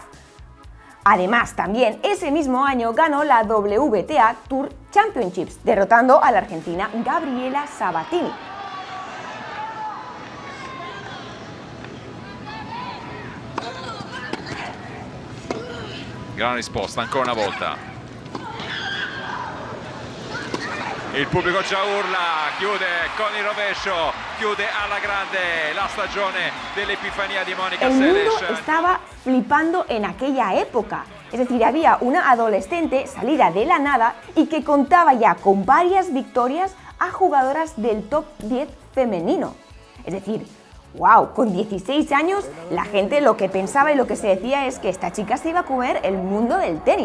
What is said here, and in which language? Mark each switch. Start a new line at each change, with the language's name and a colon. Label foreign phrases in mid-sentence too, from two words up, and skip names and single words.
Spanish: Además, también ese mismo año ganó la WTA Tour Championships, derrotando a la argentina Gabriela Sabatini.
Italian: Gran risposta ancora una volta. Il pubblico già urla, chiude con il rovescio, chiude alla grande la stagione dell'Epifania di Mónica
Spanish: El
Italian: Seles.
Spanish: mundo estaba flipando en aquella época. Es decir, había una adolescente salida de la nada y que contaba ya con varias victorias a jugadoras del top 10 femenino. Es decir, wow, con 16 años la gente lo que pensaba y lo que se decía es que esta chica se iba a comer el mundo del tenis.